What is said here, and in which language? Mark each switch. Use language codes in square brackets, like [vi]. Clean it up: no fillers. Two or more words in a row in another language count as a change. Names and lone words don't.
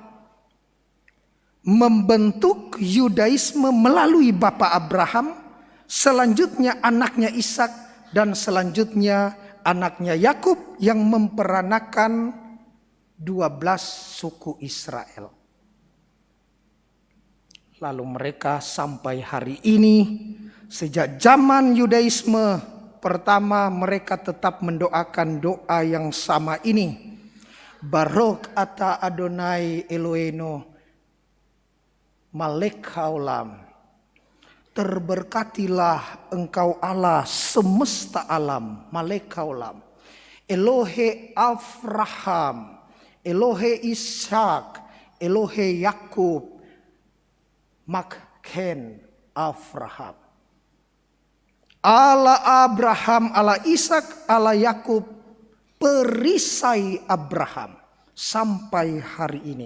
[id] membentuk Yudaisme melalui Bapa Abraham, selanjutnya anaknya Ishak, dan selanjutnya anaknya Yakub yang memperanakan 12 suku Israel. Lalu mereka sampai hari ini, sejak zaman Yudaisme pertama, mereka tetap mendoakan doa yang sama ini. [he] ברוך אתה אדוני אלוהינו מלך העולם. [id] Terberkatilah engkau Allah semesta alam, [he] מלך העולם. אלוהי אברהם, אלוהי יצחק, אלוהי יעקב, מגן אברהם. [id] Allah Abraham, Allah Ishak, Allah Yakub, perisai Abraham sampai hari ini.